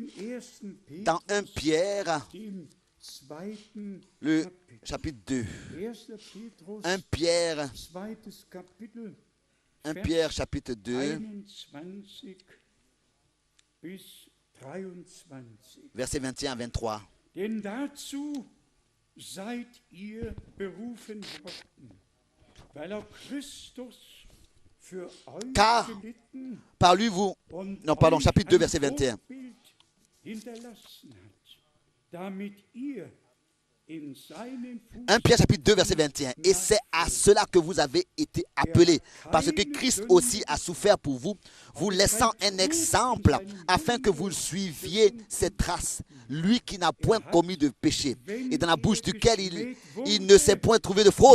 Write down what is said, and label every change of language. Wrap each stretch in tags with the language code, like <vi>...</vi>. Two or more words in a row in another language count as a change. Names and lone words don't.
<fr>Dans 1 Pierre, le chapitre 2. 1 Pierre, chapitre 2, versets 21 à 23.</fr> <de>Denn dazu seid ihr berufen worden, weil auch Christus für euch gelitten</de> <fr>par lui vous, chapitre 2, verset 21.</fr> <de>hinterlassen hat, damit ihr in seinen</de> <fr>1 Pierre chapitre 2 verset 21. Et c'est à cela que vous avez été appelés, parce que Christ aussi a souffert pour vous, vous laissant un exemple afin que vous suiviez ses traces. Lui qui n'a point commis de péché et dans la bouche duquel il ne s'est point trouvé de fraude.</fr>